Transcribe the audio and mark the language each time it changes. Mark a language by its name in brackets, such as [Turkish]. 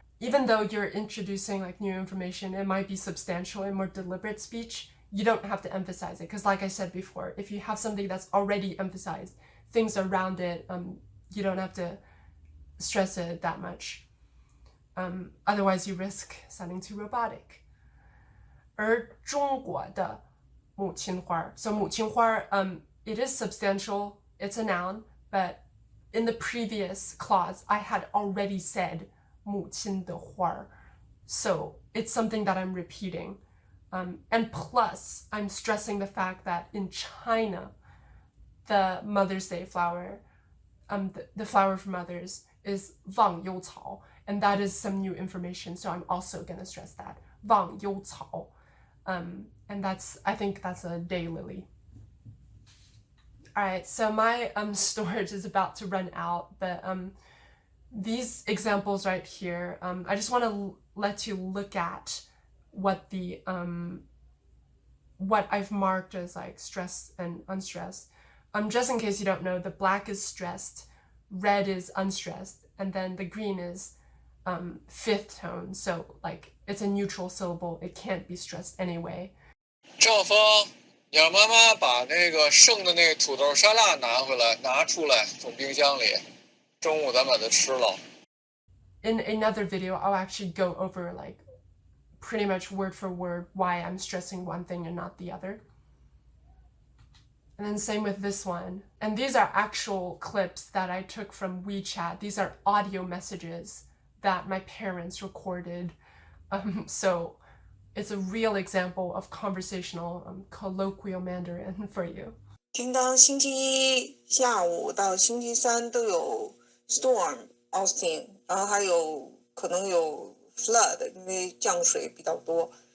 [English] Even though you're introducing like new information, it might be substantial and more deliberate speech. You don't have to emphasize it because, like I said before, if you have something that's already emphasized, things around it, you don't have to stress it that much. Otherwise, you risk sounding too robotic. [Chinese] 而中国的母亲花, so 母亲花, [English] it is substantial. It's a noun, but in the previous clause, I had already said 母亲的花, so it's something that I'm repeating. And plus, I'm stressing the fact that in China, the Mother's Day flower, the flower for mothers, is 忘忧草, and that is some new information, so I'm also going to stress that. [Chinese] 忘忧草. [English] And I think that's a daylily. Alright, so my storage is about to run out, but these examples right here, I just want to let you look at what what I've marked as like stressed and unstressed. Just in case you don't know, the black is stressed, red is unstressed, and then the green is 5th tone, so like it's a neutral syllable, it can't be stressed anyway. [Chinese] 赵峰，你让妈妈把那个剩的那个土豆沙拉拿出来，从冰箱里，中午咱把它吃了。 [English] In another video, I'll actually go over like pretty much word for word why I'm stressing one thing and not the other. And then same with this one. And these are actual clips that I took from WeChat. These are audio messages that my parents recorded. So it's a real example of conversational colloquial Mandarin for you. [Chinese] 听到星期一下午到星期三都有 storm Austin， 然后还有可能有 flood， 因为降水比较多。